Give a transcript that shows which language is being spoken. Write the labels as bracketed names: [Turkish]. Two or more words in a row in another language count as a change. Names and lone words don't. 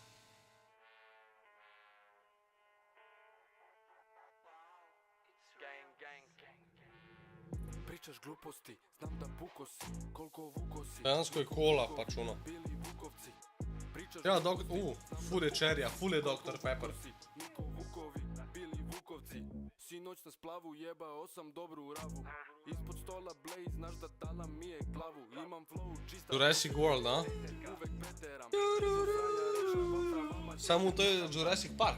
[Serbian] Pričaš gluposti, znam da puko si, koliko vuko si. [Slovenian] Dejansko je kola, pač ono. Ja, ful je čerja, ful je Dr. Pepper. [Serbian] Niko vukovi, bili vukovci. Sinoć na splavu jebao sam dobru ravu. Ispod stola Blaze, znaš da dala mi je glavu. Imam flow čista... Jurassic World, a? Uvek preteram. Samo to je Jurassic Park.